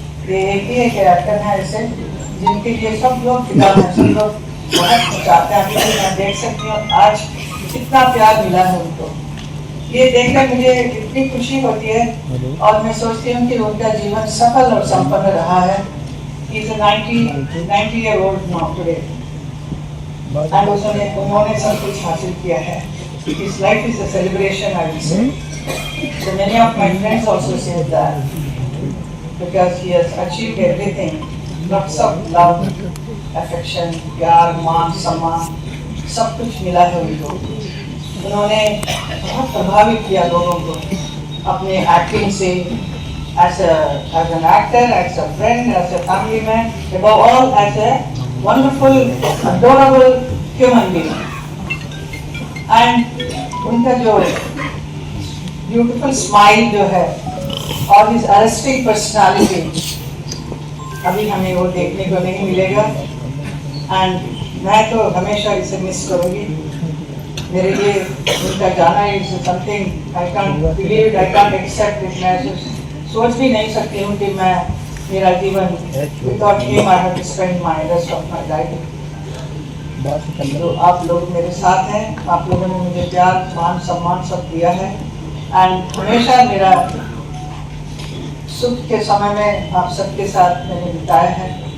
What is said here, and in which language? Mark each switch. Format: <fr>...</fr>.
<hi>ये एक ही एक एक्टर है ऐसे जिनके लिए सब लोग फिदा हैं, सब लोग बहुत चाहते हैं। मैं देख सकती हूँ आज कितना प्यार मिला है उनको। ये देखकर मुझे इतनी खुशी होती है और मैं सोचती हूँ कि उनका जीवन सफल और संपन्न रहा है।</hi> <en>He is a 90-year-old now today, and</en> <hi>उन्होंने सब कुछ हासिल किया है।</hi> <en>His life is a celebration, I would say. So many of my friends also say that because he has achieved everything, lots of love, affection,</en> <hi>प्यार, मान, सम्मान, सब कुछ मिला है उनको। उन्होंने बहुत प्रभावित किया लोगों को अपने एक्टिंग से,</hi> <en>as an actor, as a friend, as a family man, above all as a wonderful, adorable human being.</en> <hi>And उनका जो</hi> <en>beautiful smile</en> <hi>जो है और</hi> <en>his arresting personality,</en> <hi>अभी हमें वो देखने को नहीं मिलेगा। And मैं तो हमेशा इसे मिस करूँगी। मेरे लिए उनका जाना</hi> <en>is something I can't believe it, I can't accept it। मैं</en> <hi>सोच भी नहीं सकती हूँ कि मैं मेरा जीवन</hi> <en>Without him I have to spend my rest of my life.</en> <hi>तो आप लोग मेरे साथ हैं, आप लोगों ने मुझे प्यार मान सम्मान सब दिया है एंड हमेशा मेरा सुख के समय में आप सबके साथ मैंने बिताया है।</hi>